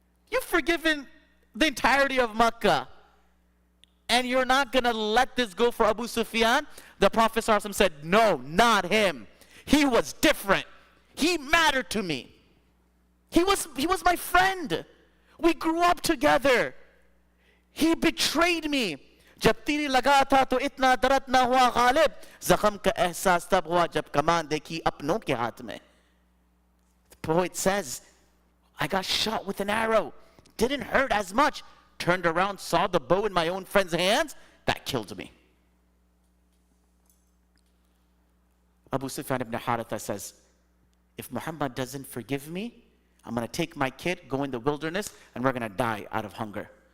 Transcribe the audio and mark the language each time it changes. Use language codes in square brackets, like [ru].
[en] You've forgiven the entirety of Makkah, and you're not going to let this go for Abu Sufyan? The Prophet sallallahu alaihi wasallam said, no, not him. He was different. He mattered to me. He was my friend. We grew up together. He betrayed me. [hi] जब तीर लगा था तो इतना दर्द ना हुआ गालिब, जख्म का एहसास तब हुआ जब कमान देखी अपनों के हाथ में. [en] The poet says, I got shot with an arrow, didn't hurt as much, turned around, saw the bow in my own friend's hands, that killed me. Abu Sufyan ibn Haritha says, if Muhammad doesn't forgive me, I'm going to take my kid, go in the wilderness, and we're going to die out of hunger.